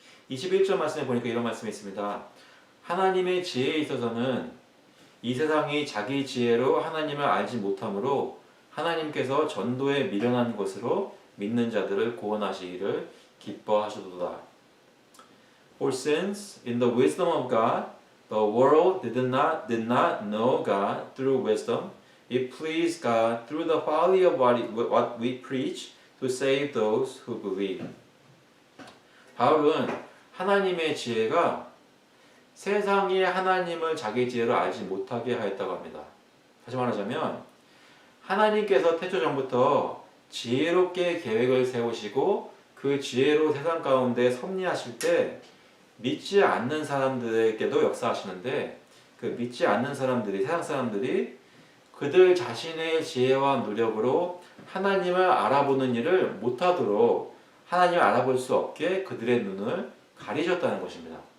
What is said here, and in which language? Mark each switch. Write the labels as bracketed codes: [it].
[ko] 21절 말씀에 보니까 이런 말씀이 있습니다. 하나님의 지혜에 있어서는 이 세상이 자기 지혜로 하나님을 알지 못하므로 하나님께서 전도에 미련한 것으로 믿는 자들을 구원하시기를 기뻐하시도다. [en] For since in the wisdom of God the world did not know God through wisdom, it pleased God through the folly of what we preach to save those who believe. [ko] 바울은 하나님의 지혜가 세상이 하나님을 자기 지혜로 알지 못하게 하였다고 합니다. 다시 말하자면 하나님께서 태초 전부터 지혜롭게 계획을 세우시고 그 지혜로 세상 가운데 섭리하실 때 믿지 않는 사람들에게도 역사하시는데 그 믿지 않는 사람들이, 세상 사람들이 그들 자신의 지혜와 노력으로 하나님을 알아보는 일을 못하도록 하나님을 알아볼 수 없게 그들의 눈을 가리셨다는 것입니다.